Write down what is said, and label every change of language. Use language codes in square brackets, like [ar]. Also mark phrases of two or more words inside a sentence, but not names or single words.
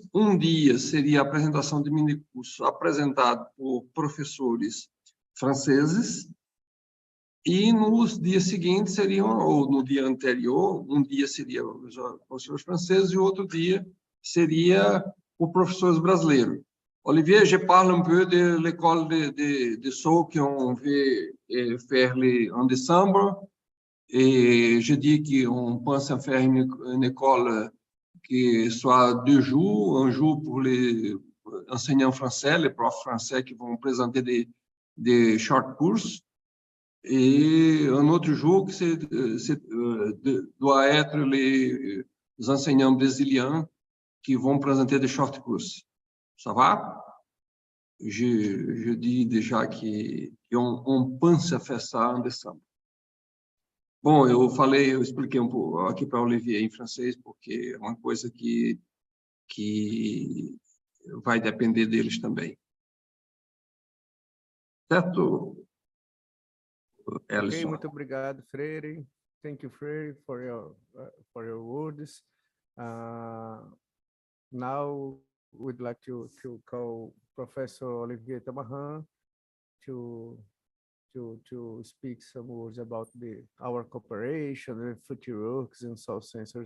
[pt] Um dia seria a apresentação de minicurso apresentado por professores franceses, e nos dias seguintes seriam, ou no dia anterior, um dia seria os professores franceses e o outro dia seria os professores brasileiros. [fr] Olivier, je parle un peu de l'école de Sceaux qu'on veut faire en décembre, et je dis qu'on pense à faire une école qui soit 2 jours, un jour pour les enseignants français, les profs français qui vont présenter des [en] short courses, [fr] et un autre jour doit être les enseignants brésiliens qui vont présenter des [en] short courses. [fr] Ça va? Je dis déjà qu'on pense à faire ça en décembre. [pt] Bom, eu expliquei um pouco aqui para o Olivier em francês, porque é uma coisa que vai depender deles também. Certo? Ok, muito obrigado, Freire. [en] Thank you, Freire, for your words. Now, we'd like to call Professor Olivier Tamarin to speak some words about our cooperation and future works in soil sensors.